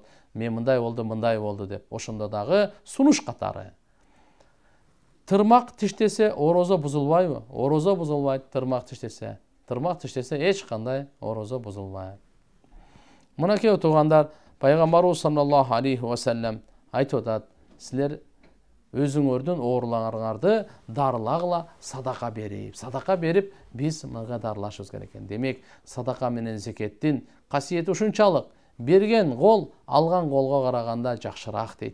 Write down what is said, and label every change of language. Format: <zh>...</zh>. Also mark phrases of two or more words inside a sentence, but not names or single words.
<ky>Мен мындай болду деп. Ошондо дагы сунуш катары. Тырмак тиштесе орозо бузулбайбы? Орозо бузулбайт, тырмак тиштесе. тырмак тиштесе эч кандай орозо бузулбайт. Мынакей туугандар, пайгамбарыбыз</ky> <ar>صلى الله عليه وسلم</ar> <ky>айтып атат, силер өзүңөрдүн ооруларыңарды дарылагыла садака берип, биз мынга дарылашыбыз керек экен. Демек, садака менен зекеттин касиети ушунчалык. Берген кол алган колго караганда жакшыраак дейт.</ky>